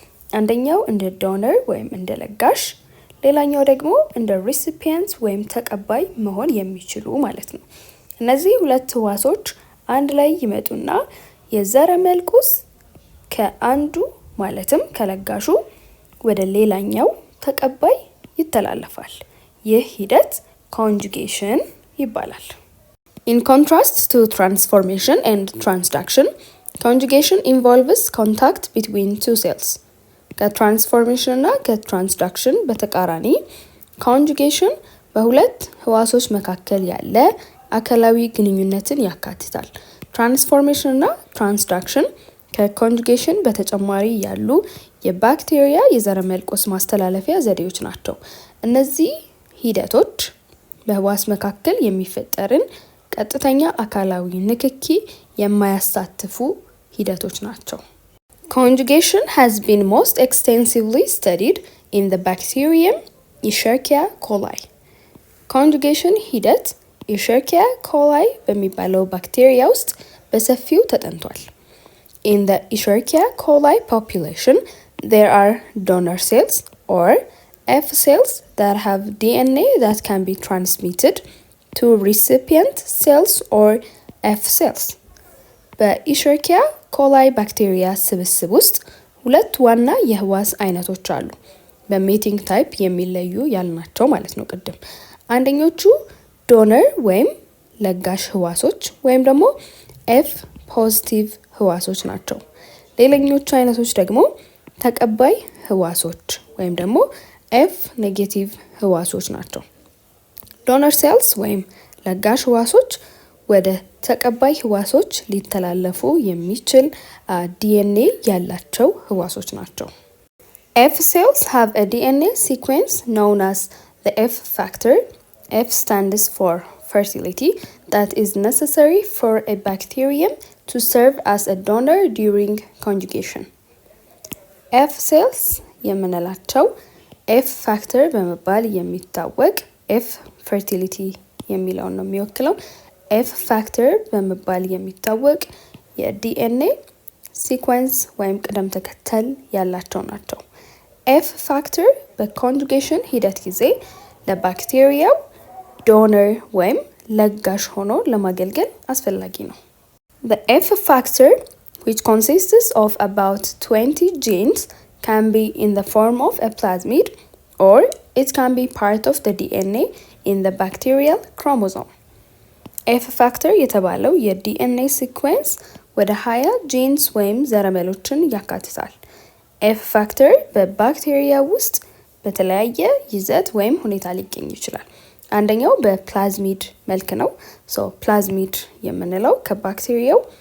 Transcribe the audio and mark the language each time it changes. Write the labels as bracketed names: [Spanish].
[Amharic] አንደኛው እንደ ዶነር ወይም እንደ ለጋሽ፣ ሌላኛው ደግሞ እንደ ሪሲፒየንት ወይም ተቀባይ መሆን የሚችሉ ማለት ነው። እነዚህ ሁለት ህዋሶች አንድ ላይ ይመጡና የዘረመል ቁስ ከአንዱ ማለትም ከለጋሹ ወደ ሌላኛው ተቀባይ ይተላለፋል። ይህ ሂደት ኮንጁጌሽን ይባላል። [English] In contrast to transformation and transduction, conjugation involves contact between two cells. [Amharic] ከትራንስፎርሜሽን እና ከትራንስዳክሽን በተቃራኒ ኮንጁጌሽን በሁለት ህዋሶች መካከል ያለ አካላዊ ግንኙነትን ያካትታል። ትራንስፎርሜሽን እና ትራንስዳክሽን ከኮንጁጌሽን በተጨማሪ ያሉ የባክቴሪያ የዘረመል ቁስ ማስተላለፊያ ዘዴዎች ናቸው። እነዚህ ሂደቶች በህዋስ መካከል የሚፈጠርን ቀጥተኛ አካላዊ ንክኪ የማያሳትፉ ሂደቶች ናቸው። [English] Conjugation has been most extensively studied in the bacterium Escherichia coli. [Amharic] Conjugation ሂደት Escherichia coli በሚባለው ባክቴሪያ ውስጥ በሰፊው ተጠንቷል። [English] In the Escherichia coli population, there are donor cells or F cells that have DNA that can be transmitted to recipient cells or F cells. [Amharic] በኢሸርኪያ ኮላይ ባክቴሪያ ስብስብ ውስጥ ሁለት ዋና የህዋስ አይነቶች አሉ። በሜቲንግ ታይፕ የሚለዩ ያልናቸው ማለት ነው ቅድም። አንደኞቹ ዶነር ወይም ለጋሽ ህዋሶች ወይም ደግሞ ኤፍ ፖዚቲቭ ህዋሶች ናቸው። ሌላኞቹ አይነቶች ደግሞ ተቀባይ ህዋሶች ወይም ደግሞ ኤፍ ኔጌቲቭ ህዋሶች ናቸው። ዶነር ሴልስ ወይም ለጋሽ ህዋሶች ወደ ተቀባይ ህዋሶች ሊተላለፉ የሚችል ዲኤንኤ ያላቸው ህዋሶች ናቸው። [English] F cells have a DNA sequence known as the F factor. F stands for fertility, that is necessary for a bacterium to serve as a donor during conjugation. [Amharic] F cells የምንላቸው F factor በመባል የሚታወቅ F fertility የሚለውን ነው የሚወክለው። F factor በመባል የሚታወቅ የዲኤንኤ ሲኳንስ ወይም ቅደም ተከተል ያላቸው ናቸው። F factor በኮንጁጌሽን ሂደት ጊዜ ለባክቴሪያው ዶነር ወይም ለጋሽ ሆኖ ለማገልገል አስፈላጊ ነው። [English] The F factor, which consists of about 20 genes, can be in the form of a plasmid or it can be part of the DNA in the bacterial chromosome. [Amharic] F factor የተባለው የዲኤንኤ ሲኩዌንስ ወደ 20 ጂንስ ወይም ዘረመሎችን ያካትታል። F factor በባክቴሪያ ውስጥ በተለያየ ይዘት ወይም ሁኔታ ሊገኝ ይችላል። አንደኛው በፕላዝሚድ መልክ ነው። ፕላዝሚድ የምንለው ከባክቴሪያው